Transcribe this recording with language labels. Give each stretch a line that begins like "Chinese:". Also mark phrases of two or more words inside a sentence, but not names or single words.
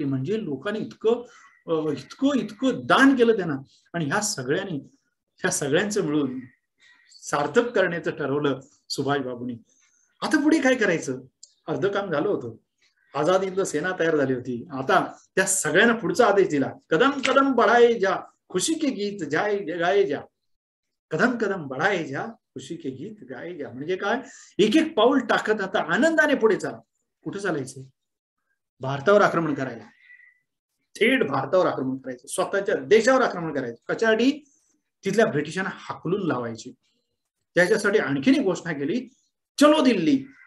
Marathi: म्हणजे लोकांनी इतकं इतकं इतकं दान केलं त्यांना. आणि ह्या सगळ्यांचं मिळून सार्थक करण्याचं ठरवलं सुभाषबाबूंनी. आता पुढे काय करायचं? अर्ध काम झालं होतं. आझाद हिंद सेना तयार झाली होती. आता त्या सगळ्यांना पुढचा आदेश दिला,
Hindi: कदम कदम बढ़ाए जा, खुशी के गीत जाए गाए जा. कदम कदम बढ़ाए जा, खुशी के गीत गाए जा.
Marathi: म्हणजे काय? एक एक पाऊल टाकत आता आनंदाने पुढे चाला. कुठे चालायचं? भारतावर आक्रमण करायला. थेट भारतावर आक्रमण करायचं, स्वतःच्या देशावर आक्रमण करायचं. कशासाठी? तिथल्या ब्रिटिशांना हाकलून लावायची. त्याच्यासाठी आणखीन एक घोषणा केली,
Hindi: चलो दिल्ली.